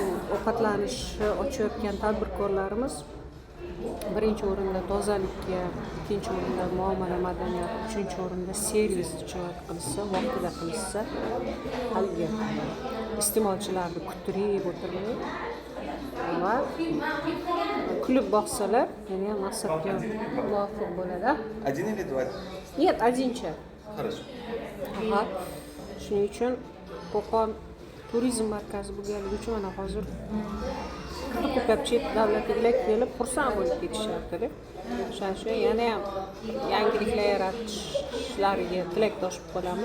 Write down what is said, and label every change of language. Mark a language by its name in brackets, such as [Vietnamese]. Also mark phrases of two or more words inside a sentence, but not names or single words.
[Uzbek] ovqatlanishni ochayotgan tadbirkorlarimiz birinchi o'rinda tozalikka, ikkinchi o'rinda muomala madaniyati, uchinchi o'rinda servischilik qilsa, vaqtida qilsa, haligi iste'molchilarni kuttirib o'tirmay va kulib boqsalar, yana ham maqsadga muvofiq bo'ladi. [Russian] Один или два? Нет, одинcha. Хорошо. Aha. [Uzbek] Shuning uchun Qo'qon turizm markazi bo'lganligi uchun mana hozir ko'plab chet davlatliklar kelib xursand bo'lib ketishyapti. Shuning uchun yana ham yangiliklar yaratishlariga tilakdosh bo'lib qolamiz.